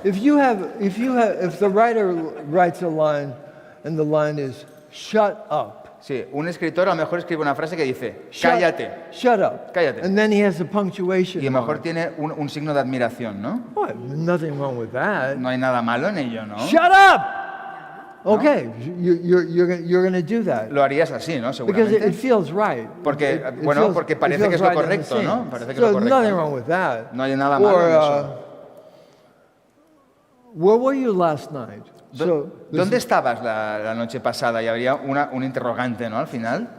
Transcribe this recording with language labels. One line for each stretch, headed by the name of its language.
English: If the writer writes a line and the line is shut up.
Spanish: Sí, un escritor a lo mejor escribe una frase que dice cállate.
English: Shut up.
Spanish: Cállate.
English: And then he has a punctuation.
Spanish: Y a lo mejor tiene un signo de admiración, ¿no?
English: Well, nothing wrong with that.
Spanish: No hay nada malo en ello, ¿no?
English: Shut up! Okay, you're going to do that.
Spanish: Lo harías así, ¿no? Seguramente.
English: Because it feels right.
Spanish: Porque parece que es lo correcto, ¿no? Parece que es lo correcto.
English: Nothing wrong with that.
Spanish: No hay nada malo en eso.
English: Where were you last night?
Spanish: ¿Dónde estabas la noche pasada? Y habría un interrogante, ¿no? Al final.